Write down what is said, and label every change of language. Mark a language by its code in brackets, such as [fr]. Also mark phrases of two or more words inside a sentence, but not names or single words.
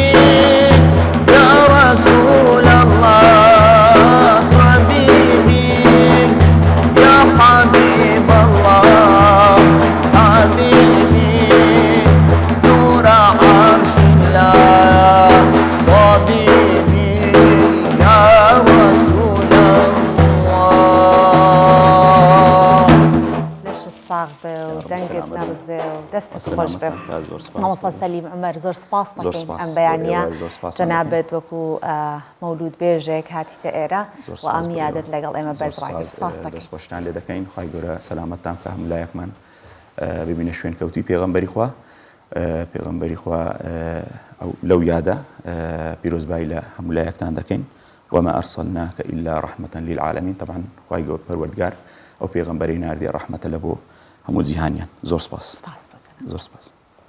[ar] يا رسول الله حبيبي يا حبيب الله حبيبي نور عرش الله طبيبي يا رسول الله ليش تصاغبه ودنقت نرزه [ckb] ودستك خوش به مامۆستا سەلیم عومەر زۆر سپاس دەکەین ئەم بەیانیە جەنابەت وەکو مەولود بێژێک هاتیتە ئێرە و ئەم یادت لەگەڵ ئێمە بەزڕاگەر سپاس دەکەین دەستخۆشتان لێ دەکەین خی گەورە سەلامەتتان کە هەملایەکمان ببینە شوێن کەوتی پێغەمبەری خوا ئەو لەو یادە پیرۆزبایی لە هەمولایەکتان دەکەین [ar] وما أرسلناك إلا رحمة للعالمين [ckb] طبعا خی گەورە پەروەردگار ئەو پێغەمبەری ناردیە ڕەحمەتە لە بۆ هەموو جیهانیان زۆر سپاس سپاس بەجەن زۆر سپاس